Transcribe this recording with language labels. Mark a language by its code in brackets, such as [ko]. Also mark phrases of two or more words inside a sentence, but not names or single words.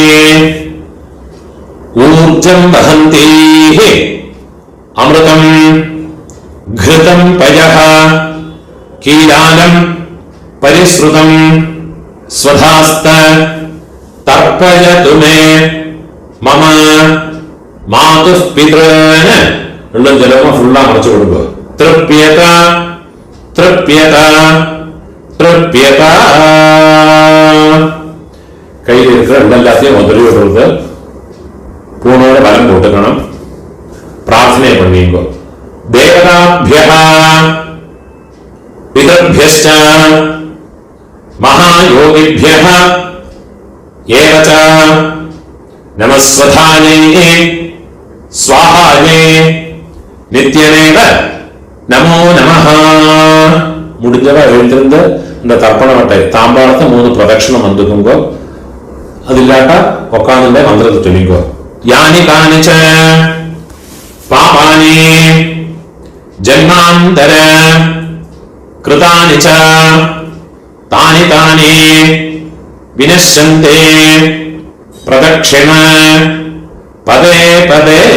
[sa] ऊर्जं वहन्तीः अमृतं घृतं पयः कीलालं परिश्रुतं स्वधास्त तर्पयतु मे मम मातुः पितॄन् [ta] ரெண்டும் ஜலமா ஃபுல்லா மறைச்சு கொடுங்க. [sa] तृप्यत तृप्यत तृप्यत. [ta] கையில் இருக்கிற எல்லாத்தையும் முதலில் விடுறது. பூனோட பலம் போட்டுக்கணும். பிரார்த்தனை பண்ணிங்க. [sa] தேவதாभ्यः पितृभ्यश्च महायोगिभ्यः एव च नमस्वधायै स्वाहायै नित्यमेव नमो नमः. [ta] முடிஞ்சவ எழுந்திருந்து இந்த தர்ப்பண வட்டை தாம்பாளத்தை 3 பிரதட்சணம் வந்துக்குங்கோ. அது இல்லாட்டா உட்காந்துட்டே மந்திரத்தை சொல்லிங்கோ. [sa] यानि कानिच पापानि जन्मान्तर कृतानि च तानि तानि विनश्यन्ते प्रदक्षिण पदे पदे.